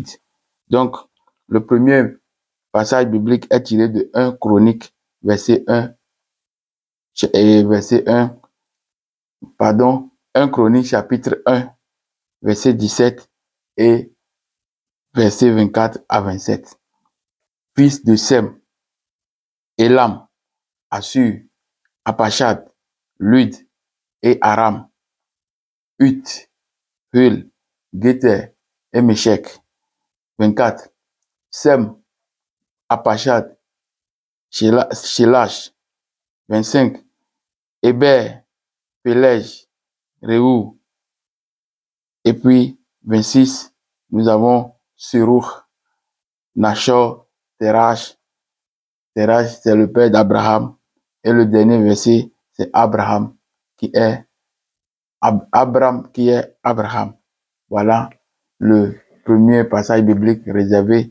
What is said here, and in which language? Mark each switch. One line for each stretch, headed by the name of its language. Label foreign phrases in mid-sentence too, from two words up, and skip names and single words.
French: Donc, le premier passage biblique est tiré de 1 Chronique, verset 1, verset 1, pardon, 1 Chronique, chapitre 1, verset 17 et verset 24 à 27. Fils de Sem, Élam, Assur, Apachad, Lud et Aram, Ut, Hul, Géter et Méchec. 24. Sem, Apachad, Shelash. 25. Héber, Pélège, Réou. Et puis, 26, nous avons Serouch, Nachor, Terach. Terach, c'est le père d'Abraham. Et le dernier verset, c'est Abraham, qui est Abraham. Voilà le premier passage biblique réservé.